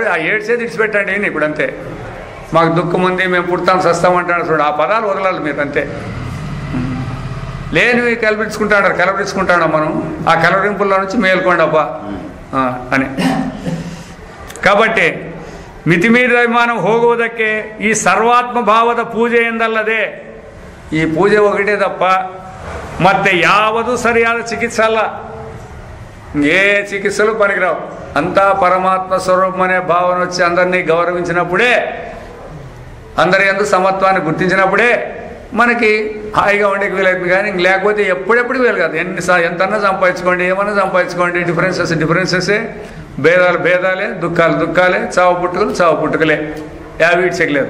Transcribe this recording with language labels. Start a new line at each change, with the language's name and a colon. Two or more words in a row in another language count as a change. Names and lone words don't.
Telugu: ఆ ఏడ్చేది ఇడిచిపెట్టండి ఇప్పుడు అంతే. మాకు దుఃఖం ఉంది, మేము పుడతాం సస్తామంటాడు చూడు, ఆ పదాలు వదలాలి మీరు అంతే. లేనివి కలవరించుకుంటాడు మనం. ఆ కలవరింపుల్లో నుంచి మేల్కోండి అబ్బా అని.
Kannada: కాబట్టి ಮಿತಿಮೀರಿದ ಅಭಿಮಾನ ಹೋಗುವುದಕ್ಕೆ ಈ ಸರ್ವಾತ್ಮ ಭಾವದ ಪೂಜೆ ಎಂದಲ್ಲದೆ, ಈ ಪೂಜೆ ಒಗಟೇ ತಪ್ಪ, ಮತ್ತೆ ಯಾವುದು ಸರಿಯಾದ ಚಿಕಿತ್ಸೆ ಅಲ್ಲ.
Telugu: ఏ చికిత్సలు పనికిరావు. అంతా పరమాత్మ స్వరూపమనే భావన వచ్చి అందరినీ గౌరవించినప్పుడే, అందరి యందు సమత్వాన్ని గుర్తించినప్పుడే మనకి హాయిగా ఉండేకి వీలవుతుంది. కానీ లేకపోతే ఎప్పుడెప్పుడు వీలు కాదు. ఎంతన్నా సంపాదించుకోండి, ఏమన్నా సంపాదించుకోండి, డిఫరెన్సెసే, భేదాలే, దుఃఖాలే, చావు పుట్టుకలే, యావీడ్ చెక్కలేదు.